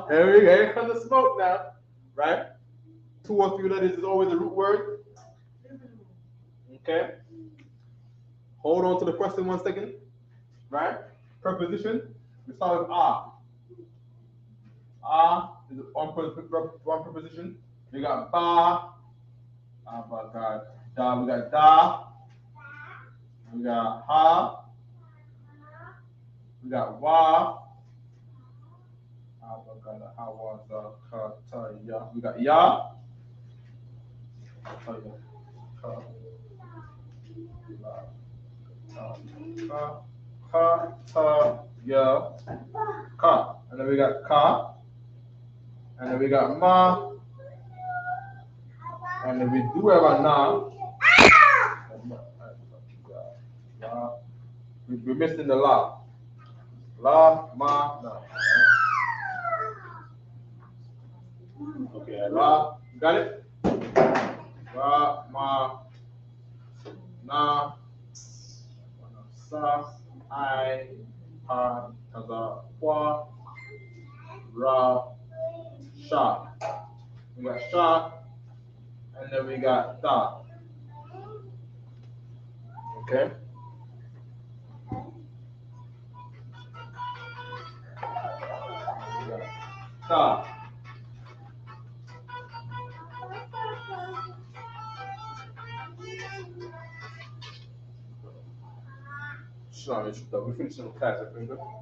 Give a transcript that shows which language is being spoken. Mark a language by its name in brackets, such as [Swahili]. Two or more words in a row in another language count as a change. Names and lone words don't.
[English] Here comes the smoke now, right? 2 or 3 letters is always the root word. Okay. Hold on to the question 1 second, right? Preposition. We start with ah. Ah is one preposition. We got ba. Da. We got da. We got ha. We got wa. We got ya. Ya. Ka. And then we got ka. And then we got ma. And then we do have a na. We're missing the la. La, ma, na. Okay, la. Got it? La, ma, na, sa, I, ha, taza, wa, ra, Sha. We got Sha, and then we got Ta. Okay. Ta. Sorry, we're finishing the class, I think.